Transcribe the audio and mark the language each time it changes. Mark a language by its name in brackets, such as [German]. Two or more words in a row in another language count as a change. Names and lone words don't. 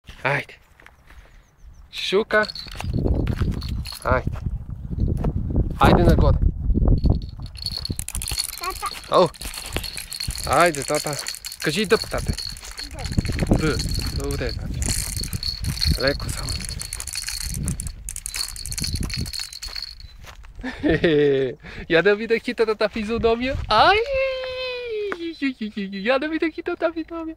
[Serbian] Ajde. Šuka. Ajde. Ajde na gore. Tata. Au. Ajde, tata. [Bulgarian] Кажи дъб, тате. Д. Добре, тате. Леко само. Я да видя хитрата физиономия. Ай! Я да видя хитрата физиономия.